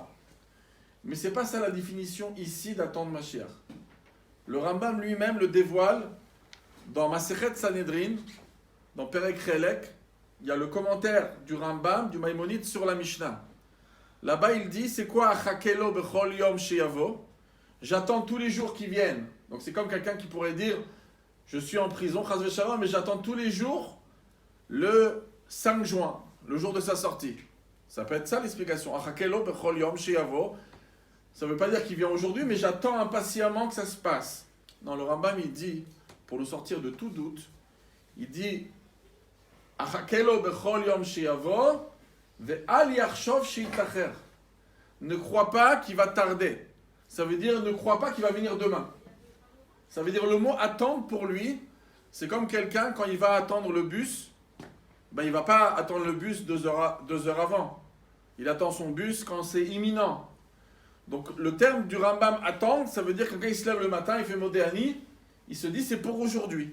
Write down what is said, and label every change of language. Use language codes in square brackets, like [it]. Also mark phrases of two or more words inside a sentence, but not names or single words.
[fr] Mais ce n'est pas ça la définition ici d'attendre Mashiach. Le Rambam lui-même le dévoile dans Masechet Sanhedrin, dans Perek Relek. Il y a le commentaire du Rambam, du Maïmonide sur la Mishnah. Là-bas, il dit, c'est quoi [he] אחכה לו בכל יום שיבוא? [fr] J'attends tous les jours qui viennent. Donc c'est comme quelqu'un qui pourrait dire, je suis en prison, [he] חס ושלום, [fr] mais j'attends tous les jours le 5 juin. Le jour de sa sortie. Ça peut être ça l'explication. [he] אחכה לו בכל יום שיבוא. [fr] Ça ne veut pas dire qu'il vient aujourd'hui, mais j'attends impatiemment que ça se passe. Dans le Rambam, il dit, pour nous sortir de tout doute, il dit [he] אחכה לו בכל יום שיבוא ואל יחשוב שיתאחר. [fr] Ne crois pas qu'il va tarder. Ça veut dire ne crois pas qu'il va venir demain. Ça veut dire le mot attendre pour lui, c'est comme quelqu'un quand il va attendre le bus. Ben, il ne va pas attendre le bus 2 heures avant. Il attend son bus quand c'est imminent. Donc le terme du Rambam attendre, ça veut dire que quand il se lève le matin, il fait Modéani, il se dit c'est pour aujourd'hui.